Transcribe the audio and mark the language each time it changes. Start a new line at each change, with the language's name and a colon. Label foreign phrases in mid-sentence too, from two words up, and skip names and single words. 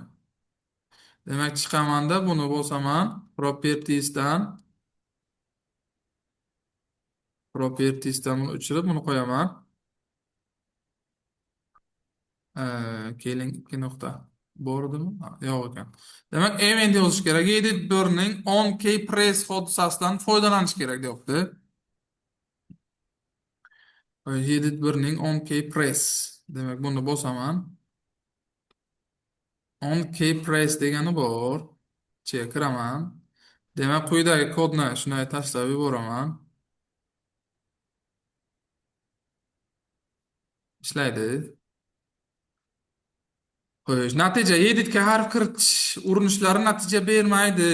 Uzbek: Demak, chiqamanda buni bosaman, propertiesdan buni o'chirib buni qo'yaman. Keling, 2 nuqta bordimi? Yo'q ekan. Demak, event yozish kerak. Edit 1 ning
English: on-key press
Uzbek: hodisasidan foydalanish kerak, deyapti. Edit 1 ning
English: on-key press.
Uzbek: Demak, buni bosaman.
English: On-key press
Uzbek: degani bor. Ichiga kiraman. Demak, quyidagi kodni shunday tashlab yuboraman. Ishlaydi. Xo'sh, natija editga harf kiritish urinishlari natija bermaydi.